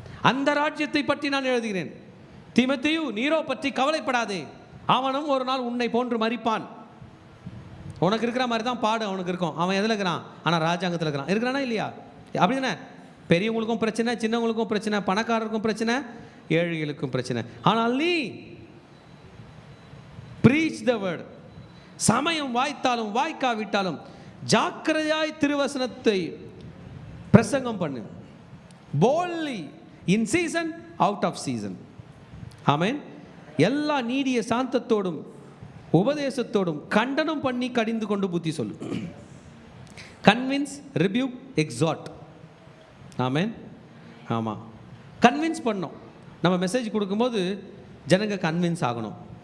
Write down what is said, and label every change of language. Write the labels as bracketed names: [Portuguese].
[Tamil] அந்த ராஜ்யத்தை பற்றி நான் எழுதுகிறேன். தீமோத்தேயு, நீரோ பற்றி கவலைப்படாதே, அவனும் ஒரு நாள் உன்னை போன்று மரிப்பான். உனக்கு இருக்கிற மாதிரி தான் பாடு அவனுக்கு இருக்கும். அவன் எதில் இருக்கிறான்? ஆனால் ராஜாங்கத்தில் இருக்கிறானா இல்லையா? அப்படி தானே? பெரியவங்களுக்கும் பிரச்சனை, சின்னவங்களுக்கும் பிரச்சனை, பணக்காரருக்கும் பிரச்சனை, ஏழைகளுக்கும் பிரச்சனை. ஆனால் நீ [English] preach the word. [Tamil] சமயம் வாய்த்தாலும் வாய்க்காவிட்டாலும் ஜாக்கிரதையாய் திருவசனத்தை பிரசங்கம் பண்ணு. [English] boldly in season, out of season. [Tamil] ஆமென். எல்லா நீடிய சாந்தத்தோடும் உபதேசத்தோடும் கண்டனம் பண்ணி கடிந்து கொண்டு புத்தி சொல்லு. [English] Convince, rebuke, exhort. Amen. [Tamil] ஆமாம், கன்வின்ஸ் பண்ணோம். நம்ம மெசேஜ் கொடுக்கும்போது ஜனங்க கன்வின்ஸ் ஆகணும்.